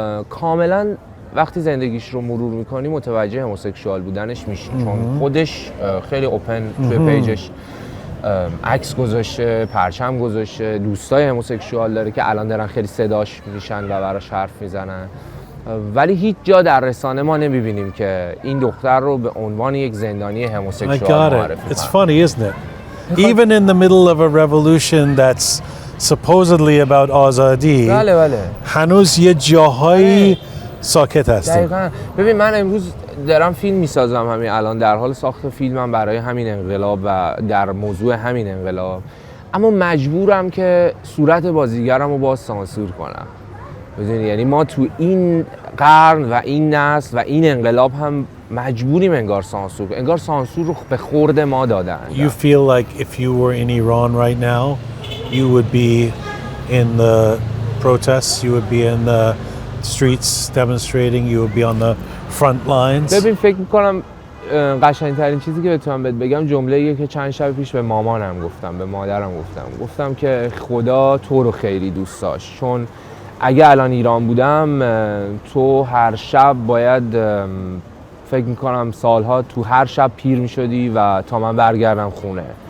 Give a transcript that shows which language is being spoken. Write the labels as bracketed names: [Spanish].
[Persian] کاملا وقتی زندگیش رو مرور میکنی متوجه هموسکسوال بودنش میشی، چون خودش خیلی اوپن توی پیجش عکس گذاشته، پرچم گذاشته، دوستای هموسکسوال داره که الان دارن خیلی صداش میشن و براش حرف میزنن، ولی هیچ جا در رسانه ما نمیبینیم که این دختر رو به عنوان یک زندانی هموسکسوال معرفی کنن. [English] It's funny, isn't it? Even in the middle of a revolution that's supposedly about آزادی، [Persian] بله هنوز یه جاهایی ساکت هستیم. دقیقاً. ببین من امروز دارم فیلم میسازم همین الان، در حال ساخت فیلمم برای همین انقلاب و در موضوع همین انقلاب، اما مجبورم که صورت بازیگرم رو باز سانسور کنم. بدونی یعنی ما تو این قرن و این نسل و این انقلاب هم مجبوریم انگار سانسور رو به خورد ما دادن. [English] You feel like if you were in Iran right now, you would be in the protests, you would be in the streets demonstrating, you would be on the front lines. [Persian] ببین فکر میکنم قشنگترین چیزی که بتونم بهت بگم جمله‌ایه که چند شب پیش به مامانم گفتم، به مادرم گفتم که خدا تو رو خیلی دوست داشت، چون اگه الان ایران بودم تو هر شب باید فکر میکنم سالها تو هر شب پیر میشدی و تا من برگردم خونه.